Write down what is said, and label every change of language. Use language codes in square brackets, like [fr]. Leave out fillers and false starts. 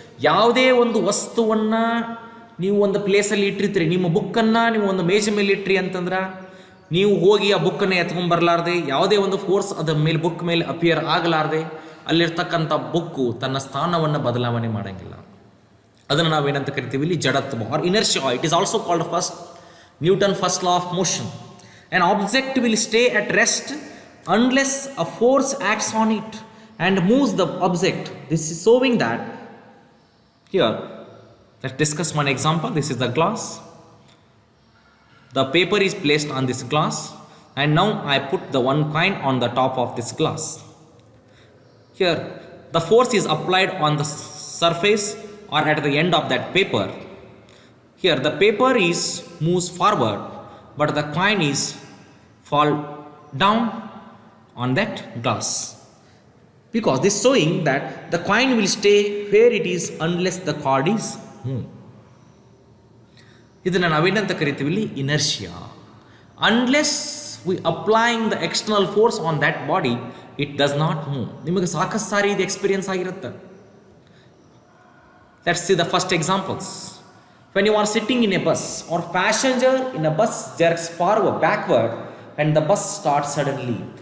[kn] ಯಾವುದೇ ಒಂದು ವಸ್ತುವನ್ನು ನೀವು ಒಂದು ಪ್ಲೇಸಲ್ಲಿ ಇಟ್ಟಿರ್ತೀರಿ, ನಿಮ್ಮ ಬುಕ್ಕನ್ನು ನೀವು ಒಂದು ಮೇಜ ಮೇಲೆ ಇಟ್ರಿ ಅಂತಂದ್ರೆ ನೀವು ಹೋಗಿ ಆ ಬುಕ್ಕನ್ನು ಎತ್ಕೊಂಡ್ಬರ್ಲಾರ್ದೆ, ಯಾವುದೇ ಒಂದು ಫೋರ್ಸ್ ಅದರ ಮೇಲೆ ಬುಕ್ ಮೇಲೆ ಅಪಿಯರ್ ಆಗಲಾರ್ದೆ ಅಲ್ಲಿರ್ತಕ್ಕಂಥ ಬುಕ್ಕು ತನ್ನ ಸ್ಥಾನವನ್ನು ಬದಲಾವಣೆ ಮಾಡೋಂಗಿಲ್ಲ. ಅದನ್ನು ನಾವೇನಂತ ಕರಿತೀವಿ ಇಲ್ಲಿ ಜಡತ್ವ R inertia. [en] It is also called Newton first law of motion. An object will stay at rest unless a force acts on it and moves the object. This is showing that here. Let's discuss one example. This is the glass. The paper is placed on this glass and now I put the one coin on the top of this glass. Here the force is applied on the surface or at the end of that paper. Here the paper is moves forward but the coin is fall down on that glass, because this showing that the coin will stay where it is unless the cord is moved. [kn] ಇದನ್ನು ನಾವೇನಂತ ಕರಿತೀವಿ ಇಲ್ಲಿ inertia. [en] Unless we applying the external force on that body it does not move. [kn] ನಿಮಗೆ ಸಾಕಷ್ಟು ಸಾರಿ ಇದು experience ಆಗಿರುತ್ತೆ. [en] Let's see the first examples. When you are sitting in a bus or passenger in a bus jerks forward backward and the bus start suddenly.